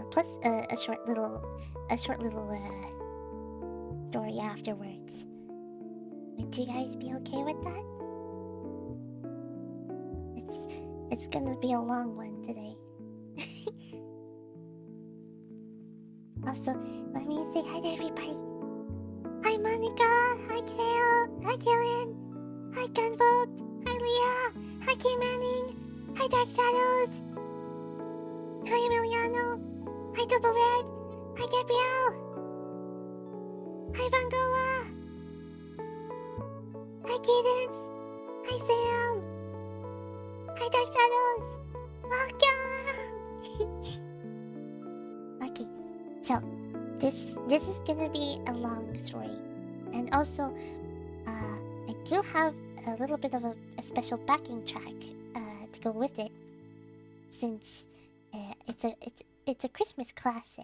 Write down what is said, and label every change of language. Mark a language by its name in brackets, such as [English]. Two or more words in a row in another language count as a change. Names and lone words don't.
[English] Plus a short little story afterwards. Would you guys be okay with that? It's gonna be a long one today. Also, let me say hi to everybody. Hi Monica, hi Kale, hi Killian, hi Gunvolt, hi Leah, hi K Manning, hi Dark Shadows, hi Emiliano, hi Double Red, hi Gabrielle, hi Vangola, Hi, Cadence! Hi, Sam! Hi, Dark Shadows! Welcome! Okay, so this is gonna be a long story, and also I do have a little bit of a special backing track to go with it, since it's a Christmas classic.